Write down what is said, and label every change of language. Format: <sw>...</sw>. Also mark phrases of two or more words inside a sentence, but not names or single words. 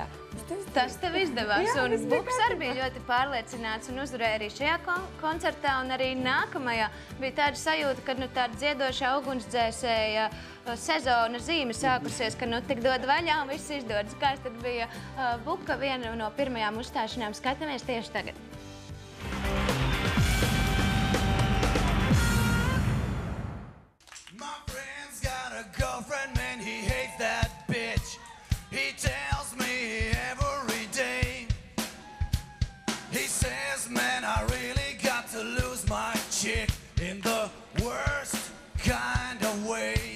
<lv>Tas tev izdevās, un Buks arī bija ļoti pārliecināts un uzvarēja arī šajā koncertā, un arī nākamajā bija tāda sajūta, ka tāda dziedoša ugunsdzēsēja sezona zīme sākusies, ka tik dod vaļā un viss izdodas. Kāds tad bija Buka viena no pirmajām uzstāšanām? Skatāmies tieši tagad.</lv> <en>My friend's got a girlfriend, man, he hates that bitch. He tells me every day. He says, man, I really got to lose my chick in the worst kind of way.</en>